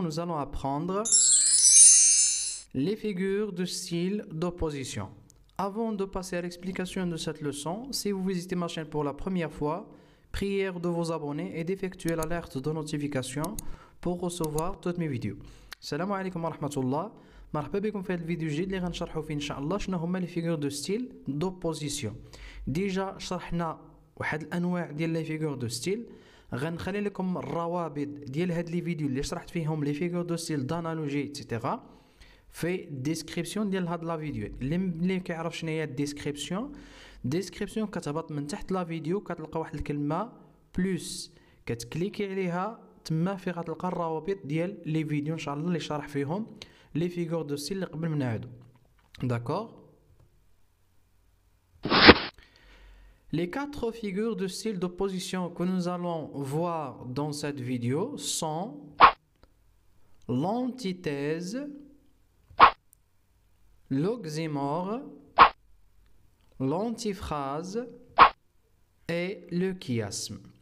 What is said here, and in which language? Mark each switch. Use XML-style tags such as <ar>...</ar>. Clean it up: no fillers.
<fr>Nous allons apprendre les figures de style d'opposition. Avant de passer à l'explication de cette leçon, si vous visitez ma chaîne pour la première fois, prière de vous abonner et d'effectuer l'alerte de notification pour recevoir toutes mes vidéos.</fr> <ar>Salam alaikum wa rahmatullah. مرحبا بكم في هذا الفيديو الجديد اللي غنشرحوا فيه ان شاء الله شنو هما لي فيغور دو ستيل دوبوزيسيون. ديجا شرحنا واحد الانواع ديال لي فيغور دو ستيل، غنخلي لكم الروابط ديال هاد لي فيديو اللي شرحت فيهم لي فيغور دو ستيل دانالوجي ايتترا في الديسكريبسيون ديال هاد لا فيديو. اللي كيعرف شنو هي الديسكريبسيون كتهبط من تحت لا فيديو كتلقى واحد الكلمه بلس، كتكليكي عليها تما في غتلقى الروابط ديال لي فيديو ان شاء الله اللي شرح فيهم les figures de style اللي قبل من هادو.</ar> <fr>D'accord? Les quatre figures de style d'opposition que nous allons voir dans cette vidéo sont l'antithèse, l'oxymore, l'antiphrase et le chiasme.</fr>